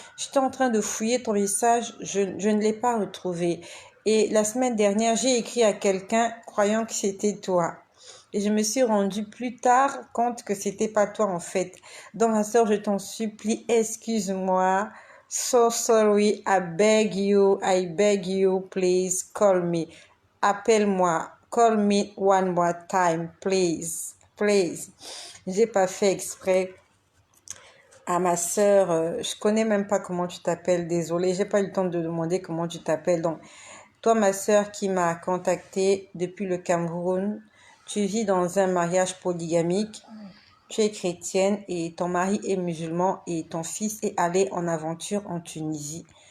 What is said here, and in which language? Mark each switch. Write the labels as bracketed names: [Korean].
[French] J'étais en train de fouiller ton message. Je ne l'ai pas retrouvé. Et la semaine dernière, j'ai écrit à quelqu'un croyant que c'était toi. Et je me suis rendu plus tard compte que c'était pas toi en fait. Donc ma soeur, je t'en supplie, excuse-moi. [English] So sorry, I beg you, please call me. [French] Appelle-moi, [English] call me one more time, please, please. [French] J'ai pas fait exprès. À ma sœur, je connais même pas comment tu t'appelles, désolée, j'ai pas eu le temps de demander comment tu t'appelles. Donc, toi, ma sœur qui m'a contactée depuis le Cameroun, tu vis dans un mariage polygamique, tu es chrétienne et ton mari est musulman et ton fils est allé en aventure en Tunisie.